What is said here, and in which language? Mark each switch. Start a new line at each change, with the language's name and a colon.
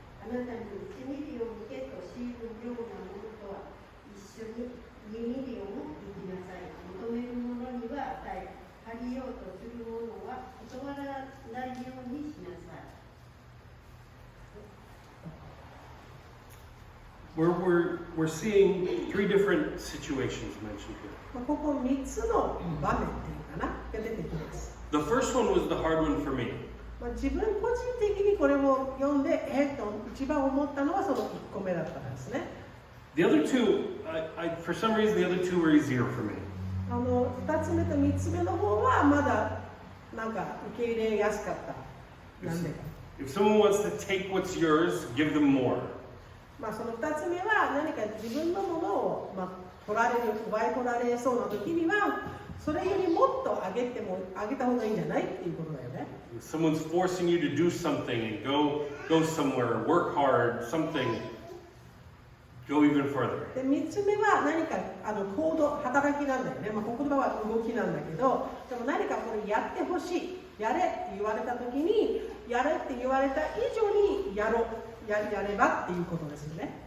Japanese: あなたに1ミリを向けと強いるようなものとは一緒に2ミリをも行きなさい。求める者には与え、借りようとする者は断らないようにしなさい。
English: We're seeing 3 different situations mentioned here.
Japanese: ここ3つの場面っていうかな、が出てきます。
English: The first one was the hard one for me.
Japanese: 自分個人的にこれを読んで、一番思ったのはその1個目だったんですね。
English: The other two, for some reason, the other two were easier for me.
Japanese: 2つ目と3つ目の方はまだなんか受け入れやすかった。なんでか。
English: If someone wants to take what's yours, give them more.
Japanese: まあその2つ目は何か自分のものを、まあ、奪い取られそうな時にはそれよりもっとあげた方がいいんじゃないっていうことだよね。
English: If someone's forcing you to do something and go somewhere, work hard, something, go even further.
Japanese: で3つ目は何か行動、働きなんだよね。まあ、言葉は動きなんだけど、でも何かこれやってほしい、やれって言われた時に、やれって言われた以上にやればっていうことですよね。